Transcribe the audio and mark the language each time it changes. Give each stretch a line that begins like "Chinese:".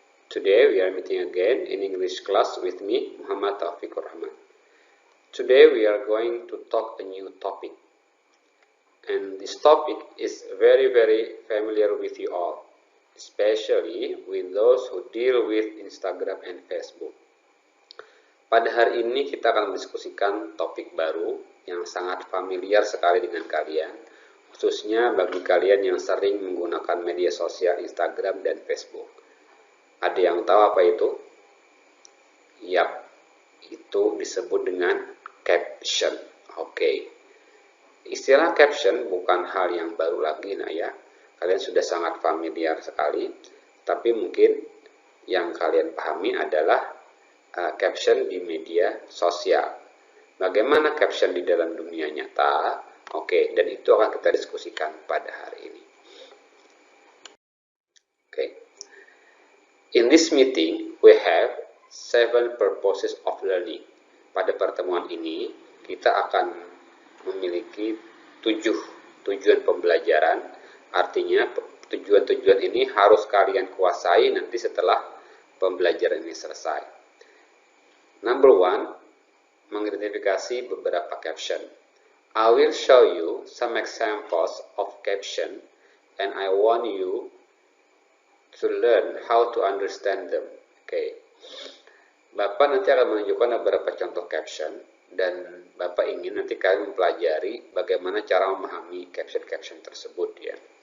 English: Today we are meeting again in English class with me, Muhammad Taufikur Rahman. Today we are going to talk a new topic. And this topic is very familiar with you all, especially with those who deal with Instagram and Facebook.
Indonesian: Pada hari ini kita akan mendiskusikan topik baru yang sangat familiar sekali dengan kalian, khususnya bagi kalian yang sering menggunakan media sosial Instagram dan Facebook. Ada yang tahu apa itu? Yap, itu disebut dengan caption. Oke. Istilah caption bukan hal yang baru lagi, ya. Kalian sudah sangat familiar sekali, tapi mungkin yang kalian pahami adalah caption di media sosial. Bagaimana caption di dalam dunia nyata? Oke, dan itu akan kita diskusikan pada hari ini. Oke.
English: In this meeting, we have 7 purposes of learning.
Indonesian: Pada pertemuan ini, kita akan memiliki 7 tujuan pembelajaran. Artinya, tujuan-tujuan ini harus kalian kuasai nanti setelah pembelajaran ini selesai. Number 1, mengidentifikasi beberapa caption.
English: I will show you some examples of caption and I want you to learn how to understand them.
Indonesian: Oke. Bapak nanti akan menunjukkan beberapa contoh caption dan Bapak ingin nanti kalian mempelajari bagaimana cara memahami caption-caption tersebut, ya.